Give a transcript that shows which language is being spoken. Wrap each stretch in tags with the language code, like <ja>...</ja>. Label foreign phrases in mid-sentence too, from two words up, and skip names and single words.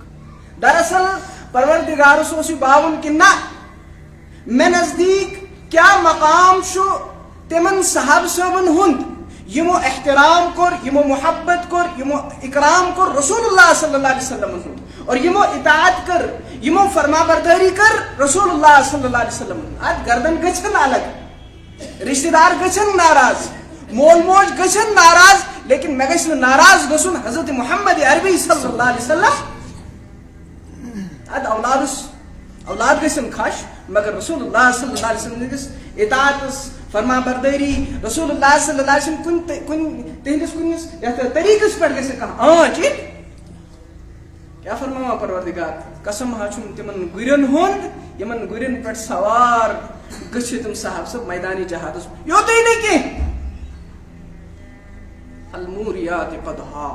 <ks>دراصل پروردگارس اوس یہ باون کہ نہ مےٚ نزدیک کیا مقام چھُ تمن صحابہ صٲبن ہُنٛد یمو احترام کور یمو محبت کور یمو اکرام کور</ks> <ar>رسول اللہ صلی اللہ علیہ وسلم</ar> <ks>ہُنٛد اور یمو اطاعت کر یمو فرما برداری کر</ks> <ar>رسول اللہ صلی اللہ علیہ وسلم.</ar> <ks>ات گردن گژھن الگ رشتہ دار گژھن ناراض مول موج گژھن ناراض لیکن مے گژھِ نہٕ ناراض گژھُن حضرت محمد عربی</ks> <ar>صلی اللہ علیہ وسلم.</ar> <ks>ات اولاد گژھن خش مگر</ks> <ar>رسول اللہ صلی اللہ علیہ وسلم</ar> <ks>کس اطاعتس فرما برداری</ks> <ar>رسول اللہ صلی اللہ علیہ وسلم</ar> <ks>تہندس کنس یتھ طریقس پہ گژھِ کانٛہہ ٹھیک. کیا فرماوا پروردگار قسم ہا چھُم تمن گُرٮ۪ن ہُنٛد یمن گُرٮ۪ن پٮ۪ٹھ سوار گٔژھِتھ تم صاحب صٲب میدانی جہادس. یوتُے نہٕ کینٛہہ</ks> <ar>الموریات قدحا.</ar>